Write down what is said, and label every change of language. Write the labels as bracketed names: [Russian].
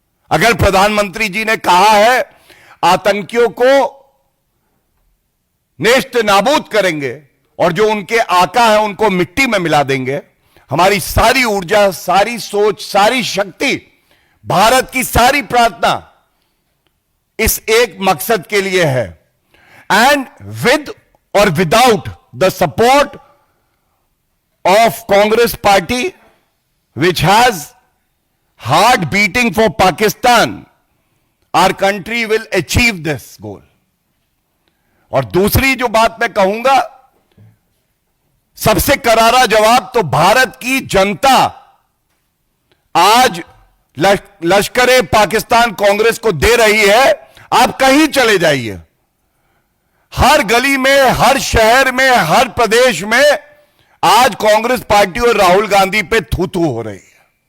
[Hindi] अगर प्रधानमंत्री जी ने कहा है आतंकियों को नेस्त नाबूद करेंगे और जो उनके आका है उनको मिट्टी में मिला देंगे, हमारी सारी ऊर्जा, सारी सोच, सारी शक्ति, भारत की सारी प्रार्थना इस एक मकसद के लिए है। [English] And with और without the support of Congress party, which has heart beating for Pakistan, our country will achieve this goal. [Hindi] और दूसरी जो बात मैं कहूंगा, सबसे करारा जवाब तो भारत की जनता आज लश्कर पाकिस्तान कांग्रेस को दे रही है। आप कहीं चले जाइए, हर गली में, हर शहर में, हर प्रदेश में आज कांग्रेस पार्टी और राहुल गांधी पे थू-थू हो रही है।